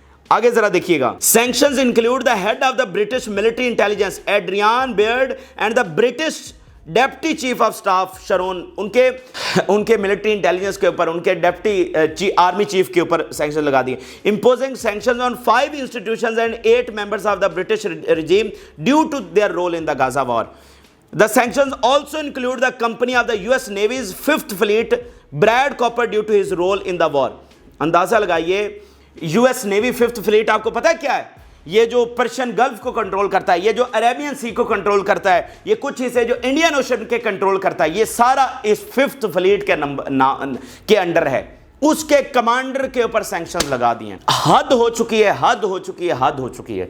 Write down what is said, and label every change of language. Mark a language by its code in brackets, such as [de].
[hi] आगे जरा देखिए, [en] Sanctions include the head of the British military intelligence Adrian Beard and the British deputy chief of staff Sharon. [hi] उनके military intelligence के ऊपर, उनके डेप्टी आर्मी चीफ के ऊपर सैंक्शन लगा दिए। [en] Imposing sanctions on 5 institutions and 8 members of the British regime due to their role in the Gaza war. The sanctions also include the company of the US Navy's 5th Fleet, Brad Cooper, due to his role in the war। [hi] अंदाजा लगाइए, US Navy 5th Fleet आपको पता है क्या है? ये जो Persian gulf को कंट्रोल करता है, ये जो अरेबियन सी को कंट्रोल करता है, ये कुछ हिस्से जो इंडियन ओशन के कंट्रोल करता है, ये सारा इस 5th Fleet के अंडर है। उसके कमांडर के ऊपर सैंक्शन लगा दिए। हद हो चुकी है, हद हो चुकी है, हद हो चुकी है।